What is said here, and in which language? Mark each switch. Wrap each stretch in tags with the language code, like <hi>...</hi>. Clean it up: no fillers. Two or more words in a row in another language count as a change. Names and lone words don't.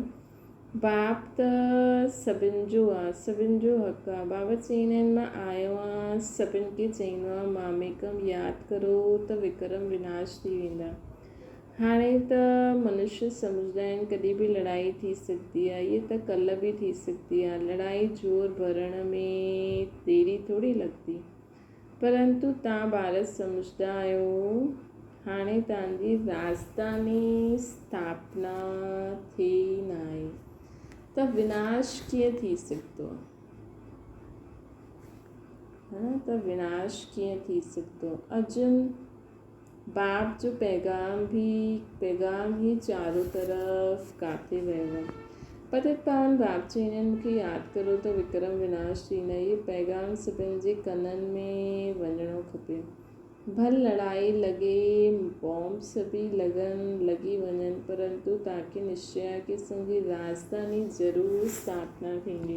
<sd>बाप त सभिनि जो आहे, सभिनि जो हक़ु आहे। बाबा चईंदा आहिनि मां आयो आहियां सभिनि खे चईंदो आहे मामेकम यादि करो त विक्रम विनाश थी वेंदा। हाणे त मनुष्य सम्झंदा आहिनि कॾहिं बि लड़ाई थी सघंदी आहे। इहे त कल्ह बि थी सघंदी आहे। लड़ाई जोर भरण में देरी थोरी लॻंदी। परंतु तव्हां भारत सम्झंदा आहियो हाणे तव्हांजी राजधानी स्थापना थी न आहे, त विनाश कीअं थी सघंदो आहे? त विनाश कीअं थी सघंदो? अर्जुन बाप जो पैगाम ही चारों तरफ़ काथे वियो आहे। पतित पावन बाप चईंदा आहिनि मूंखे यादि करो त विक्रम विनाश थींदा। इहे पैगाम सभिनि जे कननि में वञणो खपे। भल लड़ाई लॻे, बॉम्ब्स बि लॻी वञनि, परंतु तव्हांखे निश्चय आहे कि असांजी राजधानी ज़रूरु स्थापना थींदी।</sd>